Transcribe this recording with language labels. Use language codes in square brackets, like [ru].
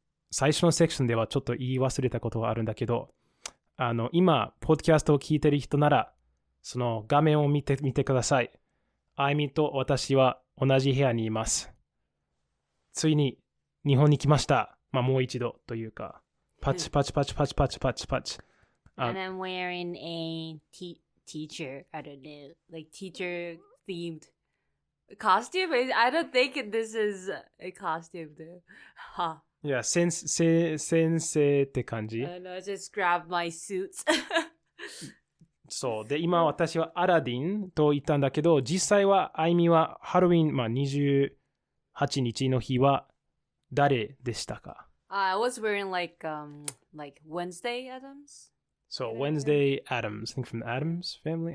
[ja] 最初のセクションではちょっと言い忘れたことがあるんだけど、今、ポッドキャストを聞いてる人なら、その画面を見てください。あいみと私は同じ部屋にいます。ついに日本に来ました。もう一度というか、パチパチパチパチパチパチパチ。 [en] And I'm wearing a teacher, I don't know, like teacher themed costume. I don't think this is a costume though. Huh. [ja] Yeah, 先生って感じ。 [en] I know, just grab my suits. [ja] そう。で、今私はアラディンと言ったんだけど、実際はあいみはハロウィン、28日の日は誰でしたか？ [en] I was wearing like Wednesday Addams. So Wednesday Addams. I think from the Addams family?